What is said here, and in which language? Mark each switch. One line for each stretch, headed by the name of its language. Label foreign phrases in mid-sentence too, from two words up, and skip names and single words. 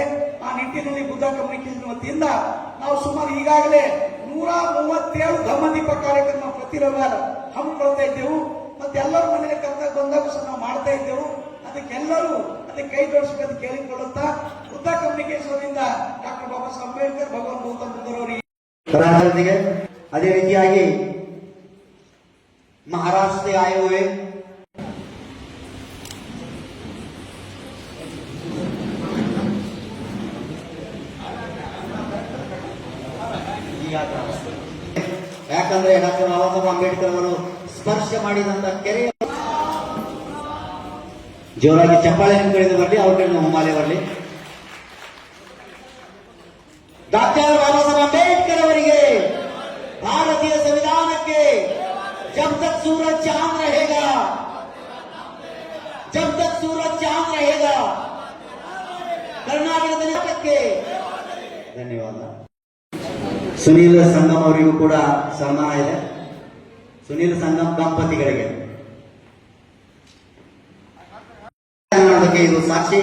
Kannada: ಆ ನಿಟ್ಟಿನಲ್ಲಿ ಬುದ್ಧ ಕಮ್ಯುನಿಕೇಶನ್ ವತಿಯಿಂದ ನಾವು ಸುಮಾರು ಈಗಾಗಲೇ 137 ಧಮ್ಮದೀಪ ಕಾರ್ಯಕ್ರಮ ಪ್ರತಿ ರವಿವಾರ ಹಮ್ಮಿಕೊಳ್ತಾ ಇದ್ದೆವು. ಮತ್ತೆ ಎಲ್ಲರ ಮನೆಗೆ ಕರೆದಾಗ ಬಂದಾಗ ಸಹ ನಾವು ಮಾಡ್ತಾ ಇದ್ದೆವು. ಅದಕ್ಕೆಲ್ಲರೂ ಅದಕ್ಕೆ ಕೈ ಜೋಡಿಸಬೇಕು ಕೇಳಿಕೊಳ್ಳುತ್ತಾ ಬುದ್ಧ ಕಮ್ಯುನಿಕೇಶನ್ ಡಾಕ್ಟರ್ ಬಾಬಾ ಸಾಹೇಬ್ ಅಂಬೇಡ್ಕರ್, ಭಗವಾನ್ ಗೌತಮ್ ಬುದ್ಧರವರಿಗೆ, ಅದೇ ರೀತಿಯಾಗಿ
Hindi: महाराष्ट्र से आए हुए
Kannada: ಯಾಕಂದ್ರೆ ಡಾಕ್ಟರ್ ಬಾಬಾ ಸಾಹೇಬ್ ಅಂಬೇಡ್ಕರ್ ಅವರು ಸ್ಪರ್ಶ ಮಾಡಿದಂತ ಕೆರೆ ಜೋರಾಗಿ ಚಪ್ಪಾಳೆ ಕಡೆದು ಬರಲಿ, ಅವ್ರ ಕಡೆ ಹುಮ್ಮಾಲೆ ಬರಲಿ. ಡಾಕ್ಟರ್ ಬಾಬಾ ಸಾಹೇಬ್ ಅಂಬೇಡ್ಕರ್ ಅವರಿಗೆ, ಭಾರತೀಯ ಸಂವಿಧಾನಕ್ಕೆ
Hindi: जब तक सूरज चांद रहेगा, जब तक सूरज चांद रहेगा,
Kannada: ಕರ್ನಾಟಕಕ್ಕೆ ಧನ್ಯವಾದ. ಸುನೀಲ್ ಸಂಗಮ್ ಅವರಿಗೂ ಕೂಡ ಸನ್ಮಾನ ಇದೆ. ಸುನೀಲ್ ಸಂಗಮ್ ದಂಪತಿಗಳಿಗೆ ಇದು ಸಾಕ್ಷಿ.